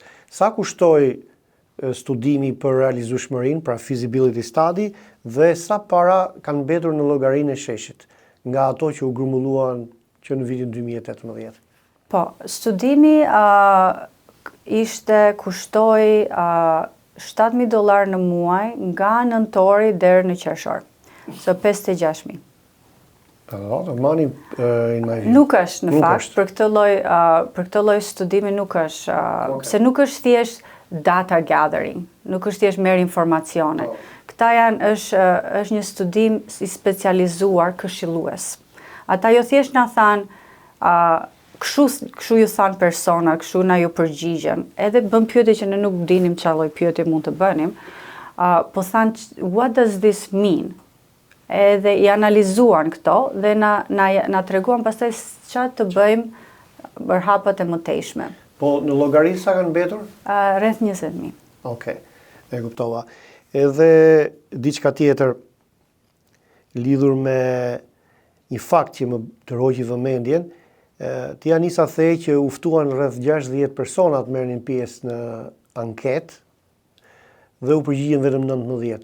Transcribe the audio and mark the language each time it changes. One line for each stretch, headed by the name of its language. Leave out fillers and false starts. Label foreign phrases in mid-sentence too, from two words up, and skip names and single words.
Albanian: Sa kushtoi studimi për realizueshmërinë, pra
English: feasibility study,
Albanian: dhe sa para kanë mbetur në llogarinë e sheshit nga ato që u grumbulluan që në vitin 2018? Po, studimi kushtoi $7,000 në muaj nga nëntori deri në qershor.
English: So 56,000. Money in my view.
Albanian: Nuk është në fakt për këtë lloj studimi nuk është, se nuk është thjesht
English: data gathering,
Albanian: nuk është thjesht merr informacione. Këta është një studim I specializuar këshillues. Ata jo thjesht na thanë, kështu ju thanë persona, kështu na ju përgjigjen. Edhe bën pyetje që ne nuk dinim çfarë lloj pyetje mund të bënim. Po thanë,
English: what does this mean?
Albanian: Edhe i analizuan këto dhe na treguan pastaj çfarë të bëjmë për hapat e mëtejshme. Po në llogari sa kanë mbetur? Rreth 20.000. Okej, e kuptova. Edhe diçka tjetër lidhur me një fakt që më tërhoqi vëmendjen, ti Anisa the që u ftuan rreth 60 persona të merrnin pjesë në anketë dhe u përgjigjen vetëm 19.